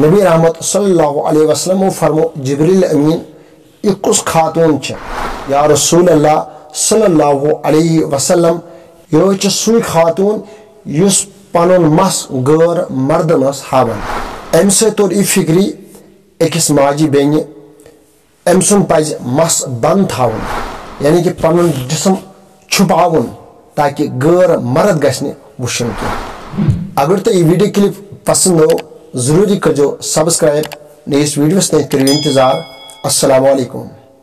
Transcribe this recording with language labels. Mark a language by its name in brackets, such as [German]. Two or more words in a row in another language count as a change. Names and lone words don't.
[Kashmiri] नबी रहमत [Arabic] صلى الله عليه وسلم [Kashmiri] फरमो जिब्रील अमीन यह कुस खातून [Arabic] يا رسول الله صلى الله عليه وسلم, [Kashmiri] यह सू खातून युस पनुन मस गैर मर्दन हावन। अम सोर यह फिक्री अकिस माजी बेन अम सुन पज मस बंद थावन, यानी कि पनुन जिस्म छुपावन ताकि गैर मर्द गश्न वुशन की। अगर तो यह वीडियो क्लिप पसंद हो जरूरी करो सब्सक्राइब, नई वीडियोस करो इंतजार। [Arabic] السلام عليكم.